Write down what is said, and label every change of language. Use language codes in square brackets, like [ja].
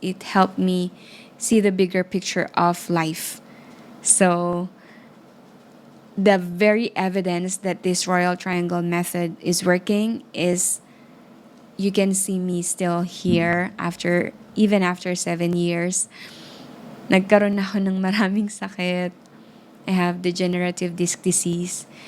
[en] It helped me see the bigger picture of life. So, the very evidence that this Royal Triangle method is working is you can see me still here even after 7 years. [tl] Nagkaroon ako ng maraming sakit. [en] I have degenerative disc disease.